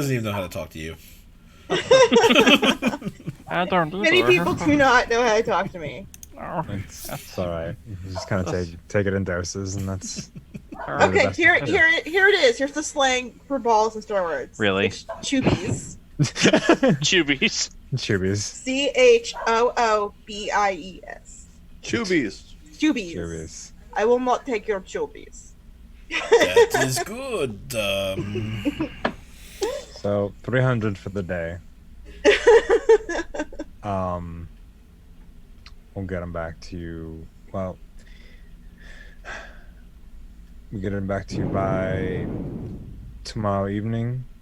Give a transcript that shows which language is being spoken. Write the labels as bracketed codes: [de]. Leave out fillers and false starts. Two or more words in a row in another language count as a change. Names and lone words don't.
[en] doesn't even know how to talk to you. I don't either. Many people do not know how to talk to me. No. It's all right. You just kind of take it in doses, and that's Okay, that's here good. it is. Here's the slang for balls and Star words. Really? It's choobies. Chubies. Chubbies. CHOOBIES. Choobies. Choobies. Chubbies. I will not take your choobies. That is good. So 300 for the day. We'll get them back to you. Well, we'll get them back to you by tomorrow evening.